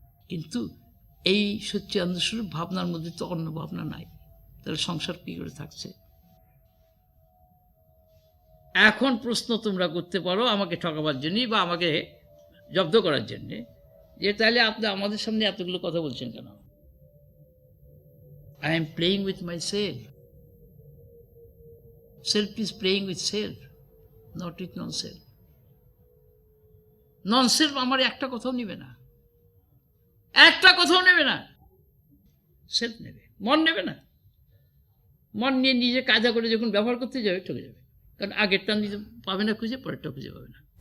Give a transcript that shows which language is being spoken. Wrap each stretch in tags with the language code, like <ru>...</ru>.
<bn>কিন্তু এই সচ্চিদানন্দ স্বরূপ ভাবনার মধ্যে তো অন্য ভাবনা নাই, তাহলে সংসার কি করে থাকছে? এখন প্রশ্ন তোমরা করতে পারো আমাকে ঠকাবার জন্যই বা আমাকে জব্দ করার জন্যে, যে তাহলে আপনি আমাদের সামনে এতগুলো কথা বলছেন কেন?</bn> <en>I am playing with myself. Self is playing with self, not with non-self.</en> <bn>Non-self আমার একটা কথাও নেবে না, একটা কথাও নেবে না। সেলফ নেবে, মন নেবে না। মন নিয়ে নিজে কায়দা করে যখন ব্যবহার করতে যাবে ঠকে যাবে, কারণ আগেরটা নিজে পাবে না খুঁজে, পরেরটা খুঁজে পাবে না।</bn>